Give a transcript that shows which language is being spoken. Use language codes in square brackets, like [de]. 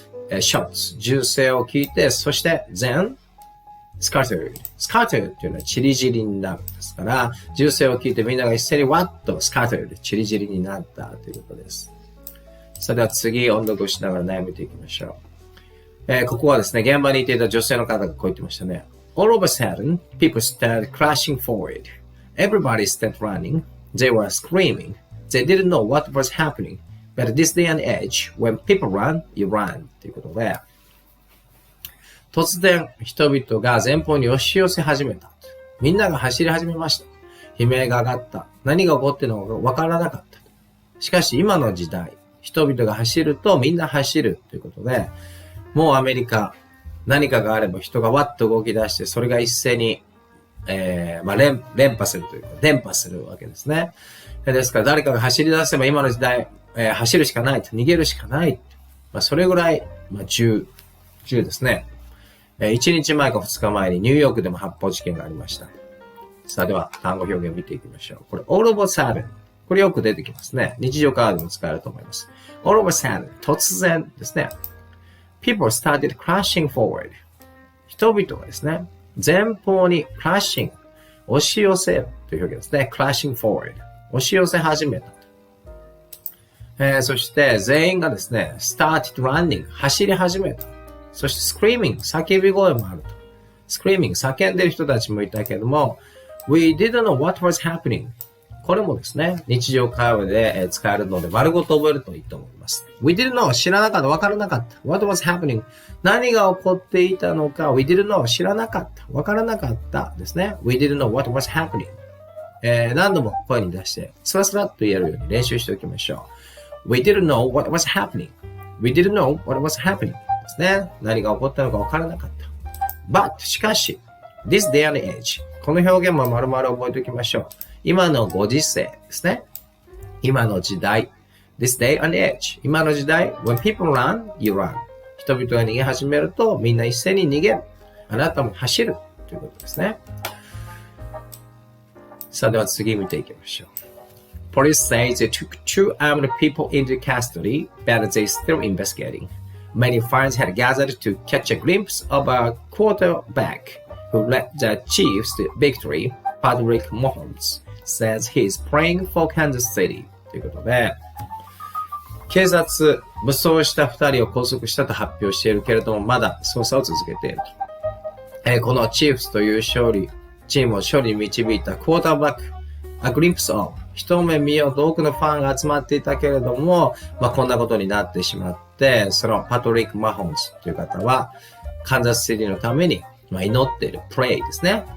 [ja] shots、銃声を聞いて、そして [en] then scattered。 [ja] scattered というのはチリチリになるんですから、銃声を聞いてみんなが一斉に what と scattered、チリチリになったということです。それでは次、音読をしながら悩めていきましょう。ここはですね、現場にいていた女性の方がこう言ってましたね。 [en] All of a sudden, people started crashing forward. Everybody started running. They were screaming. They didn't know what was happening. But this day and age, when people run, you run. [ja] ということで、突然、人々が前方に押し寄せ始めた。みんなが走り始めました。悲鳴が上がった。何が起こっているのかわからなかった。しかし、今の時代、人々が走るとみんな走るということで、もうアメリカ、何かがあれば人がわっと動き出して、それが一斉に、連覇するというか、伝播するわけですね。ですから誰かが走り出せば今の時代、走るしかないと、逃げるしかない。それぐらい、銃ですね。1日前か2日前にニューヨークでも発砲事件がありました。さあでは、単語表現を見ていきましょう。これ、 [en] all of a sudden。 [ja] これよく出てきますね。日常会話でも使えると思います。 [en] all of a sudden。 [ja] 突然ですね。 [en] People started crashing forward. [ja] 人々がですね、前方に crashing、押し寄せるという表現ですね。 [en] crashing forward。 [ja] 押し寄せ始めた。そして全員がですね、 [en] started running、 [ja] 走り始めた。そして screaming、叫び声もあると。screaming、叫んでる人たちもいたけども、 [en] we didn't know what was happening。 [ja] これもですね、日常会話で使えるので、丸ごと覚えるといいと思います。 [en] We didn't know [ja] 知らなかった、わからなかった。 [en] What was happening [ja] 何が起こっていたのか、 [en] We didn't know [ja] 知らなかった、わからなかったですね。 [en] We didn't know what was happening [ja] 何度も声に出して、スラスラっと言えるように練習しておきましょう。 [en] We didn't know what was happening. We didn't know what was happening ですね。 [ja] 何が起こったのかわからなかった。But しかし、 [en] this day and age [ja] この表現も丸々覚えておきましょう。今のご時世ですね。今の時代。 [en] This day and age. [ja] 今の時代。 [en] When people run, you run. [ja] 人々が逃げ始めると、みんな一斉に逃げる。あなたも走る。ということですね。さあ、では次見ていきましょう。 [en] Police say they took 2 armed people into custody, but they're still investigating. Many fans had gathered to catch a glimpse of a quarterback who led the Chiefs to victory. Patrick Mahomes says he's praying for Kansas City. [ja] ということで、警察、武装した2人を拘束したと発表しているけれども、まだ捜査を続けていると。このチーフスというチームを勝利に導いたクォーターバック、 [en] A glimpse of [ja] 一目見ようと多くのファンが集まっていたけれども、こんなことになってしまって、そのパトリック・マホームズという方は、カンザスシティのために、祈っている、pray ですね。